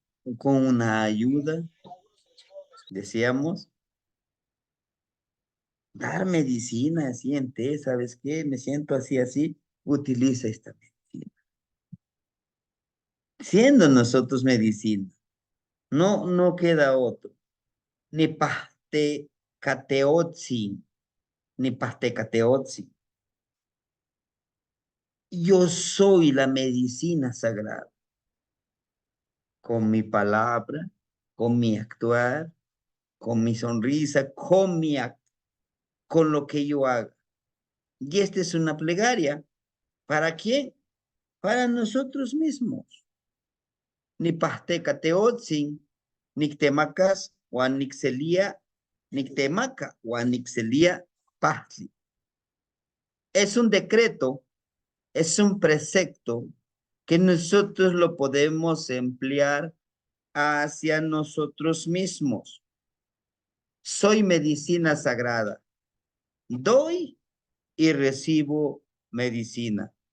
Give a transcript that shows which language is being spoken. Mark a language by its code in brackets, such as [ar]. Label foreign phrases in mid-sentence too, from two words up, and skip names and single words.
[es] Con una ayuda, decíamos, dar medicina así en té, ¿sabes qué? Me siento así, así, utiliza esta medicina. Siendo nosotros medicina, no queda otro. [nah] Ni paste cateotzi, ni paste cateotzi. [es] Yo soy la medicina sagrada, con mi palabra, con mi actuar, con mi sonrisa, con lo que yo haga. Y esta es una plegaria. ¿Para quién? Para nosotros mismos. [nah] Ni pasteca teotzin, nictemacas, o nixelia, nictemaca, o nixelia pahtli. [es] Es un decreto, es un precepto que nosotros lo podemos emplear hacia nosotros mismos. Soy medicina sagrada. Doy y recibo medicina.